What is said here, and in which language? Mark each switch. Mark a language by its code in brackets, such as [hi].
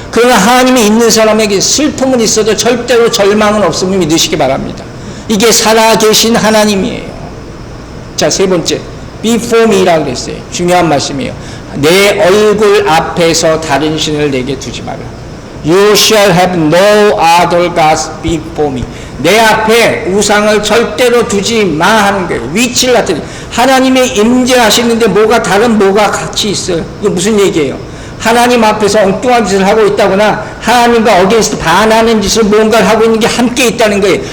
[ko] 그러나 하나님이 있는 사람에게 슬픔은 있어도 절대로 절망은 없음을 믿으시기 바랍니다. 이게 살아계신 하나님이에요. 자, 세 번째, [en] before me [ko] 라고 그랬어요. 중요한 말씀이에요. 내 얼굴 앞에서 다른 신을 내게 두지 마라. [en] You shall have no other gods before me. [ko] 내 앞에 우상을 절대로 두지 마 하는 거예요. 위치를 나타내. 하나님이 임재하시는데 뭐가 다른 뭐가 같이 있어요. 이게 무슨 얘기예요? 하나님 앞에서 엉뚱한 짓을 하고 있다거나 하나님과 어게인스트 반하는 짓을 뭔가를 하고 있는 게 함께 있다는 거예요.